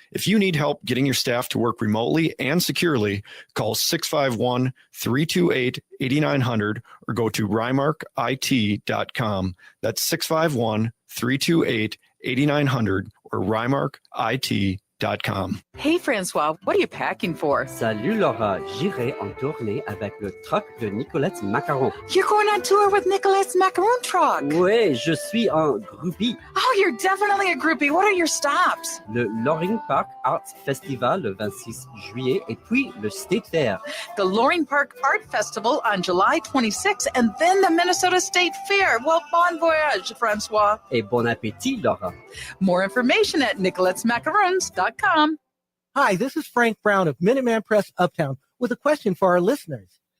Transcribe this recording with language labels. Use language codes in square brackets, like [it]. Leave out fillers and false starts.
[en] If you need help getting your staff to work remotely and securely, call 651-328-8900 or go to rymarkit.com. That's 651-328-8900 or rymarkit.com. Hey, Francois, what are you packing for? [fr] Salut Laura, j'irai en tournée avec le truck de Nicolette Macaron. [en] You're going on tour with Nicolette's Macaron truck. [fr] Oui, je suis un groupie. [en] Oh, you're definitely a groupie. What are your stops? [fr] Le Loring Park Arts Festival le 26 juillet et puis le State Fair. [en] The Loring Park Art Festival on July 26th and then the Minnesota State Fair. Well, bon voyage, Francois. [fr] Et bon appétit, Laura. [en] More information at nicolettesmacarons.com. Hi, this is Frank Brown of Minuteman Press Uptown with a question for our listeners.